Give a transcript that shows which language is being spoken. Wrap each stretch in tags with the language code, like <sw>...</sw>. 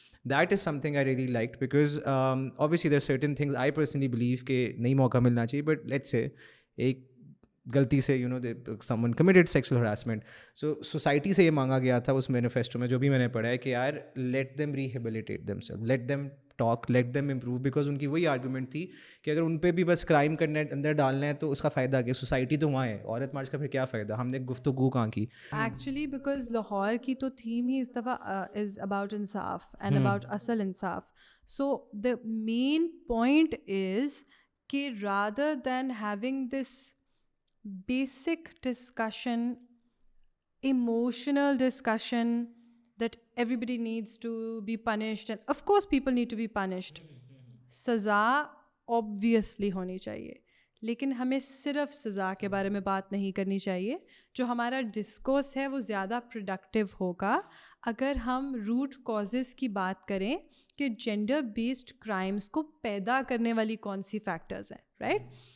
<en>that is something I really liked because obviously there certain things I personally believe</en> <hi>कि नहीं मौका मिलना चाहिए, बट लेट्स से एक गलती से</hi> <en>you know someone committed sexual harassment,</en> <hi>so society से ये मांगा गया था उस मैनिफेस्टो में जो भी मैंने पढ़ा है कि यार</hi> <en>let them rehabilitate themselves, let them talk, let them improve,</en> <hi>because उनकी वही आर्गूमेंट थी कि अगर उन पर भी बस क्राइम करने अंदर डालना है तो उसका फ़ायदा क्या, सोसाइटी तो वहाँ है, औरत मार्च का फिर क्या फ़ायदा, हमने गुफ्तगू कहाँ की. एक्चुअली बिकॉज लाहौर की तो थीम ही इस दफ़ा is about Insaf and about असल इंसाफ.</hi> <en>So the main point is कि rather than having this basic discussion, emotional discussion that everybody needs to be punished, and of course people need to be punished.</en> <hi>सज़ा obviously होनी चाहिए, लेकिन हमें सिर्फ सज़ा के बारे में बात नहीं करनी चाहिए. जो हमारा डिस्कोर्स है वो ज़्यादा प्रोडक्टिव होगा अगर हम रूट कॉजेज़ की बात करें कि जेंडर बेस्ड क्राइम्स को पैदा करने वाली कौन सी फैक्टर्स हैं, राइट.</hi>